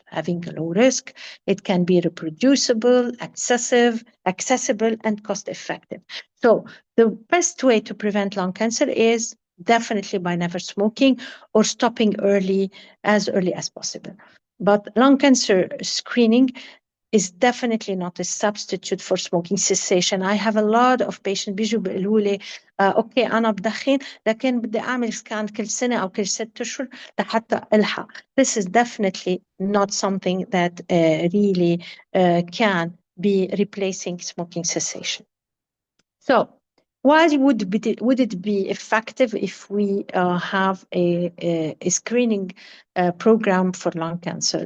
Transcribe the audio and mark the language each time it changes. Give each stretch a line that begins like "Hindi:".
English: Having a low risk, it can be reproducible, accessible, and cost effective. So the best way to prevent lung cancer is definitely by never smoking or stopping as early as possible. But lung cancer screening is definitely not a substitute for smoking cessation. I have a lot of patients
Arabic: بيجوا بيقولوا لي اوكي انا بدخن لكن بدي اعمل سكان كل سنه او كل 6 اشهر لحتى الحق.
English: This is definitely not something that really can be replacing smoking cessation. So why would it be effective if we have a screening program for lung cancer?